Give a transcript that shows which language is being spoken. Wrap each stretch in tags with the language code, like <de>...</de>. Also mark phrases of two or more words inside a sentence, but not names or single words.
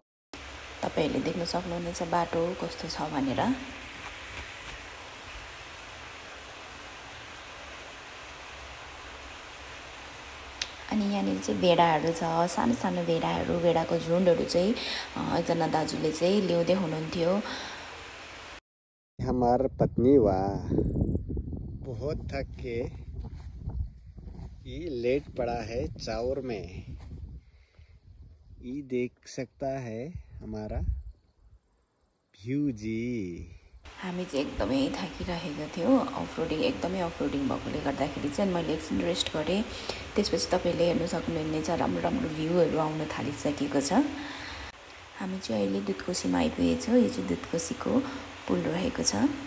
<ne>तपाईहरुले देख्न सक्नुहुनेछ बाटो कस्तो छ भनेर। अनि यहाँनिर चाहिँ भेडाहरू छ, सानो सानो भेडाहरू, भेडाको झुन्डहरू चाहिँ एकजना दाजुले चाहिँ ल्याउँदै हुनुहुन्थ्यो।</ne> <hi>हमार पत्नी बहुत थक के ये लेट पड़ा है चाउर में। ये देख सकता है हमारा भ्यू जी।</hi> <ne>हामी चाहिँ एकदमै थाकिरहेको थियौँ। एकदमै अफरोडिङ भएकोले गर्दाखेरि चाहिँ मैले एकछिन रेस्ट गरेँ। त्यसपछि तपाईले हेर्न सक्नुहुनेछ राम्रो राम्रो भ्यूहरू आउन थालिसकेको छ। हामी चाहिँ अहिले दुधकोसीमा आइपुगेछौँ। यो चाहिँ दुधकोसीको पुल रहेको छ।</ne>